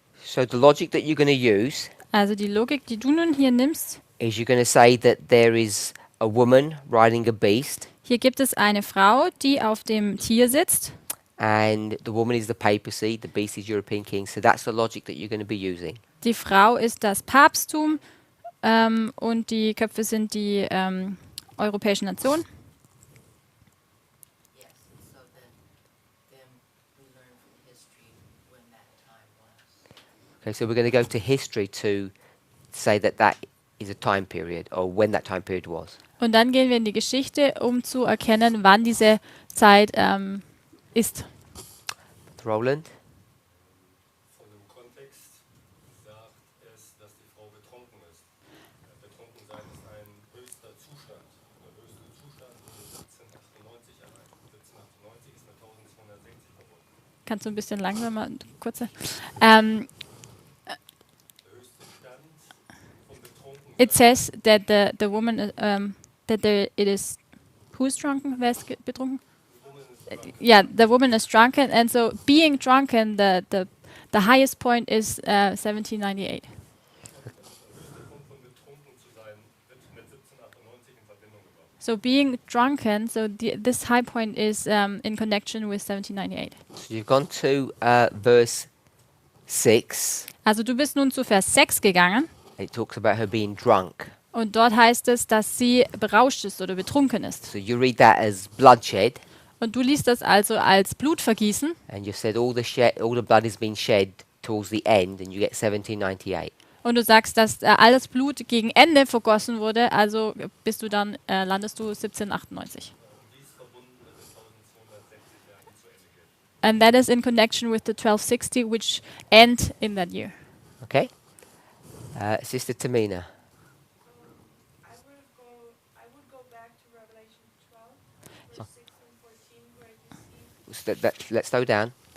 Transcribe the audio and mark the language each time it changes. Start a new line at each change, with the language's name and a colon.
English: So the logic that you're going to use
German: Also die Logik, die du nun hier nimmst,
English: is you're going to say that there is a woman riding a beast,
German: hier gibt es eine Frau, die auf dem Tier sitzt.
English: and the woman is the papacy, the beast is European king. So that's the logic that you're going to be using.
German: Die Frau ist das Papsttum und die Köpfe sind die europäischen Nationen.
English: Yes, and so then we learn from history when that time was. Okay, so we're going to go to history to say that that is a time period, or when that time period was.
German: Und dann gehen wir in die Geschichte, um zu erkennen, wann diese Zeit ist.
English: Roland?
German: Von dem Kontext sagt es, dass die Frau betrunken ist. Betrunken sein ist ein höchster Zustand. Der höchste Zustand wurde 1798 erreicht. 1798 ist mit 1260 verbunden. Kannst du ein bisschen langsamer, kurze? Der
English: It says that the woman, it is, who's drunken?
German: Wer ist betrunken?
English: Yeah, the woman is drunken, and so being drunken, the highest point is 1798.
German: Der höchste Punkt von betrunken zu sein wird mit 1798 in Verbindung gebracht.
English: So being drunken, so this high point is in connection with 1798. So you've gone to verse 6.
German: Also du bist nun zu Vers 6 gegangen
English: It talks about her being drunk.
German: und dort heißt es, dass sie berauscht ist oder betrunken ist.
English: So you read that as bloodshed,
German: Und du liest das also als Blutvergießen
English: and you said all the blood has been shed towards the end, and you get 1798.
German: und du sagst, dass all das Blut gegen Ende vergossen wurde, also bist du dann, landest du 1798. Dies verbunden mit den 1260 Jahren, die zu Ende gehen.
English: And that is in connection with the 1260, which end in that year. Okay? Sister Tamina. I would go back to Revelation 12, verse 6 and 14, where you see Let's slow down.